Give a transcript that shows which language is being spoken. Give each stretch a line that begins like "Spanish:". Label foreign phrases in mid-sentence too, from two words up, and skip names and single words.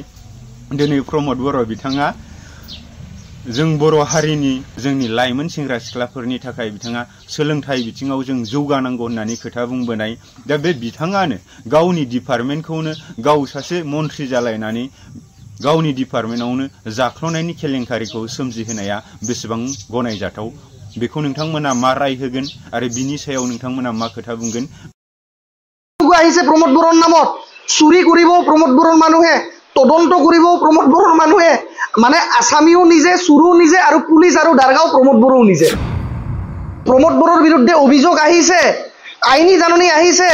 Bodo: दिनै प्रमोद बर' बिथाङा जों बर' हारिनि जोंनि लाइमोन सेंग्रा सिख्लाफोरनि थाखाय बिथाङा सोलोंथाइ बिथिङाव जों जौगानांगौ होननानै खोथा बुंबोनाय। दा बे बिथाङानो गावनि डिपार्टमेन्टखौनो गाव सासे मन्थ्रि जालायनानै गावनि डिपार्टमेन्टआवनो जाख्ल'नायनि केलेंकारिखौ सोमजिहोनाया बेसेबां गनायजाथाव? बेखौ नोंथांमोना मा राय होगोन आरो बिनि सायाव नोंथांमोना मा खोथा बुंगोन?
Assamese: আহিছে প্ৰমোদ বড়োৰ নামত, চুৰি কৰিব প্ৰমোদ বড়োৰ মানুহে, তদন্ত কৰিব প্ৰমোদ বড়োৰ মানুহে, মানে আসামিও নিজে, চুৰো নিজে, আৰু পুলিচ আৰু দাৰগাঁও প্ৰমোদ বড়োও নিজে। প্ৰমোদ বড়োৰ বিৰুদ্ধে অভিযোগ আহিছে, আইনী জাননী আহিছে।